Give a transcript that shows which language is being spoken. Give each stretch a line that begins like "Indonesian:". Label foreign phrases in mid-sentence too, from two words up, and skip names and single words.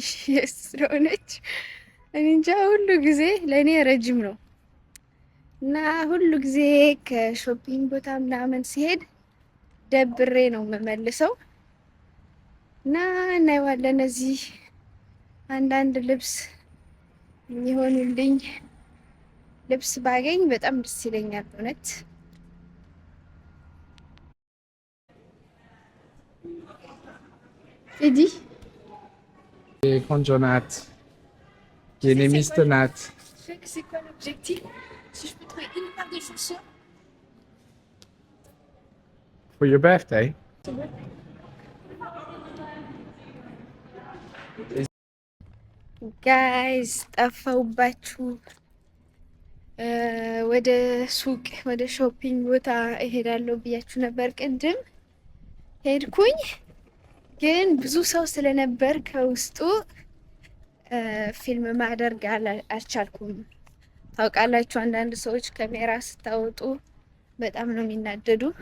Amharic: ስለሆነች እንጃ ሁሉ ጊዜ ለእኔ ረጅም ነው እና ሁሉ ጊዜ ከሾፒንግ ቦታ ምናምን ሲሄድ ደብሬ ነው የምመልሰው እና እናየዋለን። እዚህ አንዳንድ ልብስ የሚሆኑልኝ ልብስ ባገኝ በጣም ደስ ይለኛል እውነት። ቴዲ ቆንጆ ናት፣ የኔ ሚስት ናት።
French: c'est quoi l'objectif? Si je peux trouver une paire de chaussures.
English: For your birthday?
Amharic: ጋይስ ጠፋውባችሁ። ወደ ሱቅ ወደ ሾፒንግ ቦታ እሄዳለሁ ብያችሁ ነበር። ቅድም ሄድኩኝ፣ ግን ብዙ ሰው ስለነበር ከውስጡ ፊልም ማድረግ አልቻልኩም። ታውቃላችሁ አንዳንድ ሰዎች ካሜራ ስታወጡ በጣም ነው የሚናደዱ።